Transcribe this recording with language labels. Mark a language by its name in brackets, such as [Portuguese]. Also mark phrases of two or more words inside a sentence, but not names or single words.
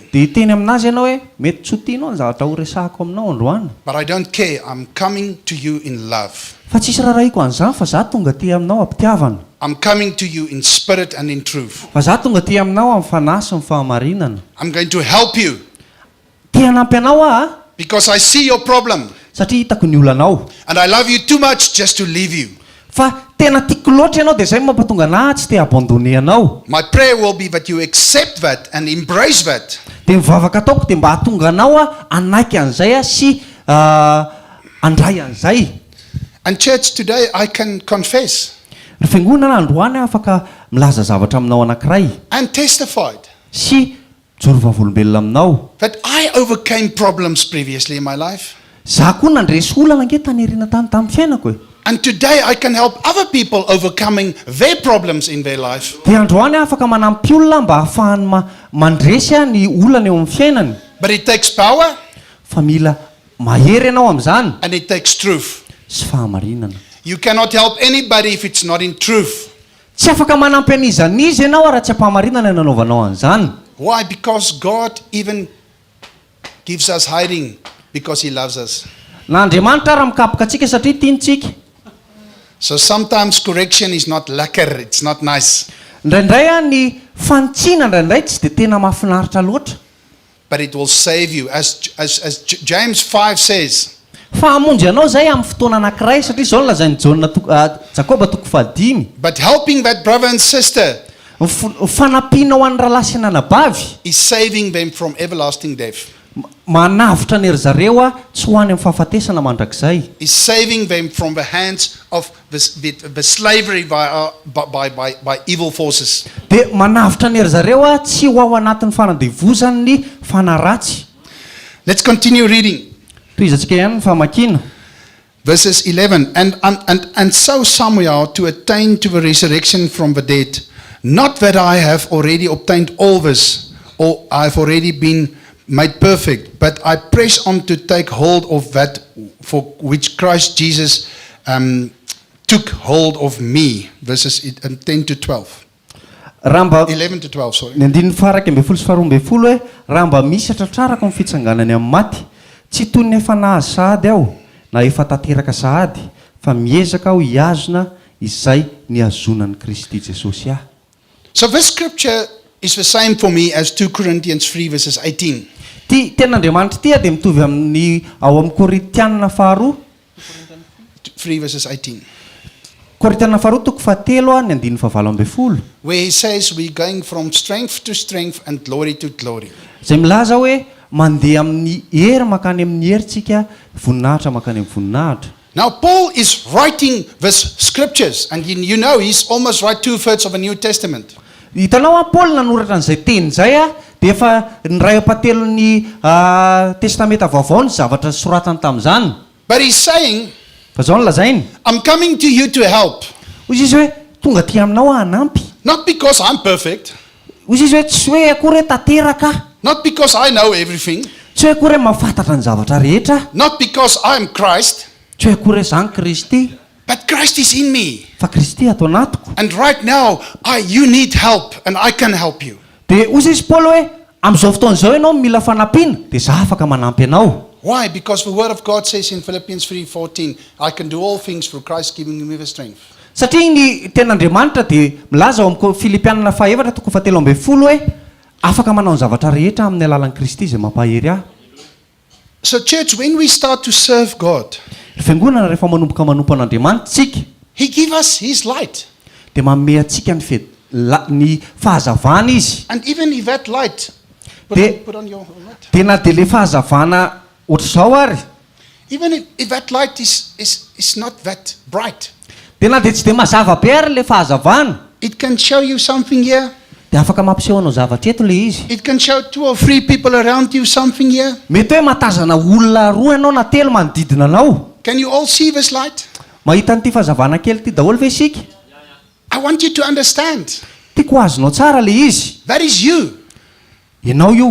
[Malagasy] dia hiteny aminazy ianao hoe mety tsy ho tianao ny zavatra ho resahako aminao androany [English] but I don't care. I'm coming to you in love. [Malagasy] fa tsisy raharaiko an'izany fa za tonga ty aminao ampitiavana [English] I'm coming to you in spirit and in truth. [Malagasy] fa za tonga ty aminao amin'ny fanahy sy ny fahamarinana [English] I'm going to help you [Malagasy] ty hanampy anao [English] because I see your problem [Malagasy] satria hitako ny olanao [English] and I love you too much just to leave you. [Malagasy] fa tena tiako loatra ianao dia zay mampatonga anahy tsy te abandone anao [English] My prayer will be that you accept that and embrace that. [Malagasy] dia mivavaka ataoko dia mba hatonga anao anaiky an'izay sy andray an'izay. [English] And church, today I can confess [Malagasy] Ry fiangonana androany afaka milaza zavatra aminao anankiray [English] and testified [Malagasy] sy jorovavolombelona aminao [English] that I overcame problems previously in my life. [Malagasy] za koa nandresy olana ange tany ariana tany tamin'ny fiainako [English] And today I can help other people overcoming their problems in their life. [Malagasy] dia androany afaka manampy olona mba hahafahany mandresy ny olana eo amin'ny fiainany [English] But it takes power [Malagasy] fa mila mahery ianao amin'izany [English] and it takes truth. [Malagasy] sy fahamarinana. [English] You cannot help anybody if it's not in truth. [Malagasy] Tsy afaka manampy an'izanizy ianao raha tsy ampahamarinana ny nanaovanao an'izany. [English] Why? Because God even gives us hiding because He loves us. [Malagasy] Na Andriamanitra raha mikapoka antsika satria tiantsika. [English] So sometimes correction is not lekker, it's not nice. [Malagasy] Indraindray ny fantsiana indraindray tsy dia tena mahafinaritra loatra. [English] But it will save you. As James 5 says, [Malagasy] Fa hamonjy ianao zay amin'ny fotoana anankiray satria izao no lazain'ny Jakoba 5. [English] but helping that brother and sister [Malagasy] Fanampianao an'ny rahalahy sy anabavy [English] is saving them from everlasting death. [Malagasy] manavitra ny ry zareo tsy ho any amin'ny fahafatesana mandrakizay. [English] Is saving them from the hands of the slavery by evil forces. [Malagasy] Dia manavitra ny ry zareo tsy ho ao anatin'ny fanadevozan'ny fanaratsy. [English] Let's continue reading. [Malagasy] Toizantsika ihany ny famakiana. [English] Verses 11. And so Samuel, to attain to the resurrection from the dead, not that I have already obtained all this, or I have already been made perfect, but I press on to take hold of that for which Christ Jesus took hold of me. Verses 10 to 12. 11 to 12, sorry. [Malagasy] Ny andininy faraka ambin'ny folo sy faharoa ambin'ny folo hoe raha mba misy tratrarako amin'ny fitsanganany amin'ny maty tsy toy ny efa nahazo sahady aho na efa tanteraka sahady fa miezaka aho hiazona izay niazonan'i Kristy Jesosy ahy. [English] So this scripture is the same for me as 2 Corinthians 3 verses 18. [Malagasy] Ty ten'Andriamanitra ty dia mitovy amin'ny ao amin'ny Korintianina faharoa [English] 3 verses 18. [Malagasy] Korintianina faharoa toko fahatelo ny andininy fahavalo ambin'ny folo. [English] Where he says we're going from strength to strength and glory to glory. [Malagasy] Zay milaza hoe mandeha amin'ny hery makany amin'ny herintsika, voninahitra makany amin'ny voninahitra. [English] Now Paul is writing these scriptures, and you know he's almost right 2/3 of the New Testament. [Malagasy] Hitanao Paul nanoratra an'izay teny zay dia efa ny ray apatelon'ny testamenta vaovao ny zavatra soratany tamin'izany. [English] But he's saying, [Malagasy] Fa zao no lazainy. [English] I'm coming to you to help. [Malagasy] Hoy izy hoe tonga ty aminao hanampy. [English] Not because I'm perfect, [Malagasy] Hoy izy hoe tsy hoe akory hoe tanteraka. [English] not because I know everything, [Malagasy] Tsy hoe akory hoe mahafantatra ny zavatra rehetra. [English] not because I'm Christ, [Malagasy] Tsy hoe akory hoe zany Kristy. [English] but Christ is in me. [Malagasy] Fa Kristy ato anatiko. [English] And right now, you need help, and I can help you. [Malagasy] Dia hoy izy Paul hoe amin'izao fotoana izao ianao mila fanampiana dia za afaka manampy anao. [English] Why? Because the word of God says in Philippians 3:14, I can do all things through Christ giving me the strength. [Malagasy] satria ny ten'Andriamanitra dia milaza ao amin'ny Filipianina 4:7 hoe afaka manao ny zavatra rehetra amin'ny alalan'i Kristy izay mampahery ahy. [English] So church, when we start to serve God, [Malagasy] fiangonana rehefa manomboka manompo an'Andriamanitra tsika [English] He give us His light. [Malagasy] dia manome antsika ny fahazavana izy. [English] And even if that light, put on your light. [Malagasy] Dia na dia le fahazavana ohatr'izao ary, [English] Even if that light is not that bright, [Malagasy] dia na dia tsy dia mazava be ary le fahazavana, [English] it can show you something here. [Malagasy] dia afaka mampiseho anao zavatra eto le izy. [English] It can show 2 or 3 people around you something here. [Malagasy] Mety hoe matazana olona 2 ianao na 3 manodidina anao. [English] Can you all see this light? [Malagasy] Mahita an'ity fahazavana kely ity daholo ve isika? [English] I want you to understand. [Malagasy] Tiako azonao tsara le izy. [English] That is you. [Malagasy] Ianao io.